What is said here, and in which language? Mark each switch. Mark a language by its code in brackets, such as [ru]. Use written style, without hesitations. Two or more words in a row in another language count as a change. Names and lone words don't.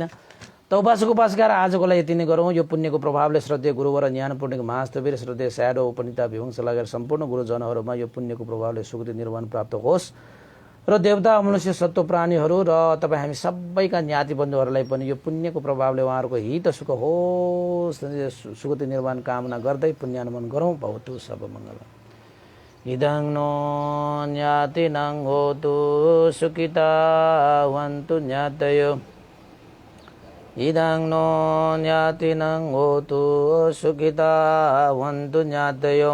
[ne] त उपासक उपासिका आजको लागि यति नै गरौँ। यो पुण्यको प्रभावले श्रद्धेय गुरुवर ज्ञानपूर्णिक महास्तवीर श्रद्धेय स्याडो उपनिता विवंश लगाएर सम्पूर्ण गुरुजनहरूमा यो पुण्यको प्रभावले सुकृति निर्वाण प्राप्त होस् र देवता मनुष्य सत्व प्राणीहरू र तपाईँ हामी सबैका ज्ञाति बन्धुहरूलाई पनि यो पुण्यको प्रभावले उहाँहरूको हित सुख होस्, सुगति निर्वाण कामना गर्दै पुण्यानुमोदन गरौँ। [sa] भवतु सर्वमङ्गलम्। [pi] इदं नो ज्ञातिनं होतु सुखिता वन्तु ज्ञातयो। इदं नो ज्ञातिनं होतु सुखिता वन्तु ज्ञातयो।